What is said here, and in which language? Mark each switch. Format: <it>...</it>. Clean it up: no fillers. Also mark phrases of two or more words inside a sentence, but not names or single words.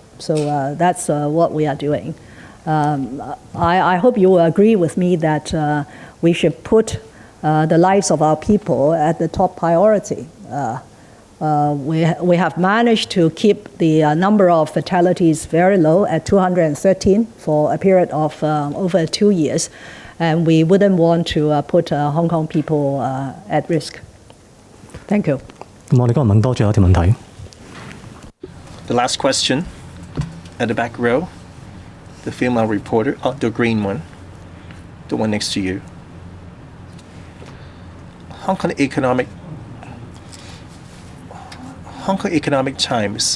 <en>So that's what we are doing. I hope you will agree with me that we should put the lives of our people at the top priority. We have managed to keep the number of fatalities very low at 213 for a period of over 2 years, and we wouldn't want to put Hong Kong people at risk. Thank you.</en> <yue>咁我哋今日問多最後一條問題。</yue> <en>The last question at the back row, the female reporter, the green one, the one next to you. Hong Kong economic times.</en>